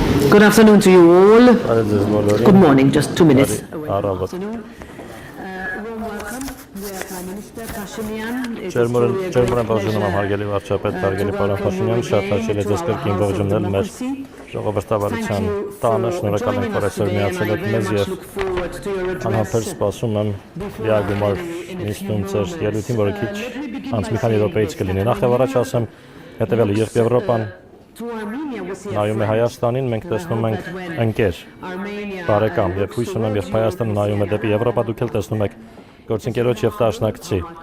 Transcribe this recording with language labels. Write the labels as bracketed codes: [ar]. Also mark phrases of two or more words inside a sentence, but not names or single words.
[en] Good afternoon to you all. Good morning, just 2 minutes. Warm welcome. We are Prime Minister Pashinyan. [hy] Ջերմորեն բաժանում եմ հարգելի վարչապետ, հարգելի պարոն Փաշինյան, շատ հաճելի է ձեզ կրկին ողջունել մեր ժողովրդավարության տանը, շնորհակալ ենք, որ այսօր միացել եք մեզ եւ անհամբեր սպասում եմ լիագումար նիստում ձեր ելույթին, որը քիչ անց մի քանի րոպեից կլինի։ Նախ եւ առաջ ասեմ հետեւյալը, երբ Եվրոպան նայում է Հայաստանին, մենք տեսնում ենք ընկեր, բարեկամ, երբ հույս ունեմ, երբ Հայաստանը նայում է դեպի Եվրոպա, դուք էլ տեսնում եք գործընկերոջ եւ դաշնակցի։